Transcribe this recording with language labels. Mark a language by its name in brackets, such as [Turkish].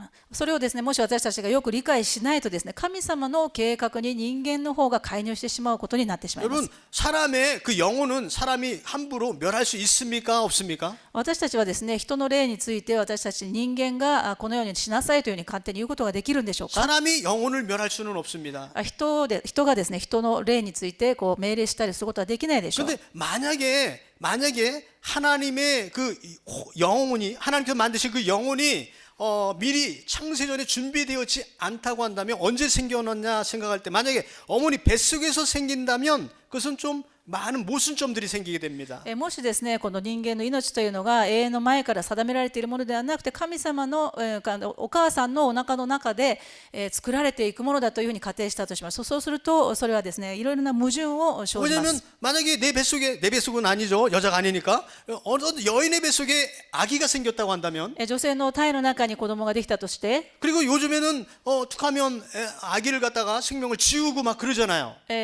[Japanese] それをですね、もし私たちがよく理解しないとですね、神様の計画に人間の方が介入してしまうことになってしまいます。 [Korean] 여러분 사람의 그 영혼은 사람이 함부로 멸할 수 있습니까 없습니까? [Japanese] 私たちはですね、人の霊について私たち人間がこのようにしなさいというふうに勝手に言うことができるんでしょうか？ [Korean] 사람이 영혼을 멸할 수는 없습니다. [Japanese] 人がですね、人の霊について命令したりすることはできないでしょう。 [Korean] 그런데 만약에 하나님의 그 영혼이 하나님께서 만드신 그 영혼이 미리 창세전에 준비되었지 않다고 한다면 언제 생겨났냐 생각할 때 만약에 어머니 뱃속에서 생긴다면 그것은 좀 많은 모순점들이 생기게 됩니다. [Japanese] もしですね、この人間の命というのが永遠の前から定められているものではなくて、神様のお母さんのお腹の中で作られていくものだというふうに仮定したとします。そうするとそれはですね、いろいろな矛盾を生じま [Korean] 왜냐하면 [Japanese] す。 [Korean] 만약에 내 뱃속은 아니죠. 여자가 아니니까 어느 여인의 뱃속에 아기가 생겼다고 한다면 [Japanese] 女性の胎の中に子供ができたとして、 [Korean] 그리고 요즘에는 툭하면 아기를 갖다가 생명을 지우고 막 그러잖아요.